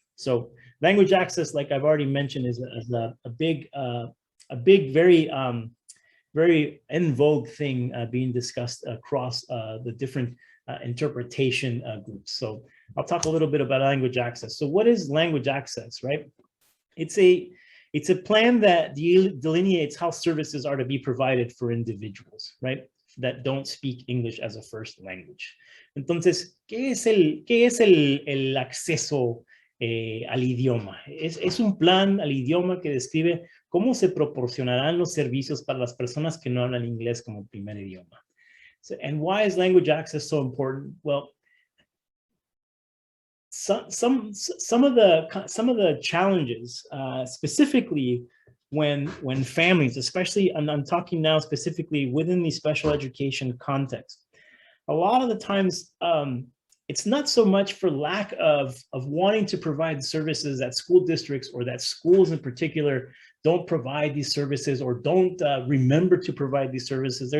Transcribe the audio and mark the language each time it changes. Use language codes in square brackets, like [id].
[en] So language access, like I've already mentioned, is a big, very very in vogue thing being discussed across the different interpretation groups. So I'll talk a little bit about language access. So what is language access, right? It's a plan that delineates how services are to be provided for individuals, right, that don't speak English as a first language. [es] Entonces, ¿qué es el acceso al idioma? Es un plan al idioma que describe cómo se proporcionarán los servicios para las personas que no hablan inglés como primer idioma. [en] So, and why is language access so important? Well, some of the challenges, specifically when families, especially, and I'm talking now specifically within the special education context, a lot of the times it's not so much for lack of wanting to provide services that school districts or that schools in particular don't provide these services or don't remember to provide these services.